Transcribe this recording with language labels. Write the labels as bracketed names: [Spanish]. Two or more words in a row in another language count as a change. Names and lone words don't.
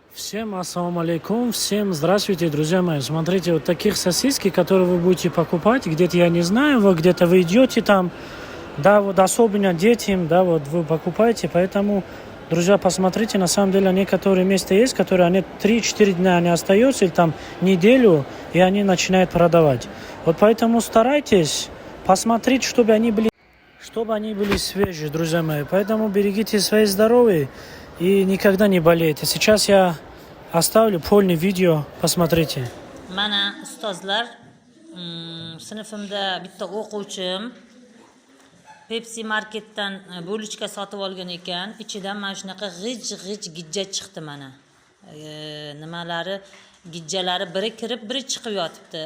[Russian] Всем ассаламу алейкум, всем здравствуйте, друзья мои. Смотрите, вот таких сосиски, которые вы будете покупать, где-то, я не знаю, вы где-то вы идете там, да, вот особенно детям, да, вот вы покупаете, поэтому, друзья, посмотрите, на самом деле некоторые места есть, которые они 3-4 дня они остаются, или там неделю, и они начинают продавать. Вот поэтому старайтесь посмотреть, чтобы они были свежие, друзья мои. Поэтому берегите свое здоровье и никогда не болейте. Сейчас я оставлю полное видео, посмотрите. [Uzbek] Mana ustozlar, sinfimda bitta o'quvchim Pepsi marketdan bo'lichka sotib olgan ekan. Ichidan mana shunaqa g'ij gijja chiqdi mana. Nimalari, gijjalari biri kirib, biri chiqib yotibdi.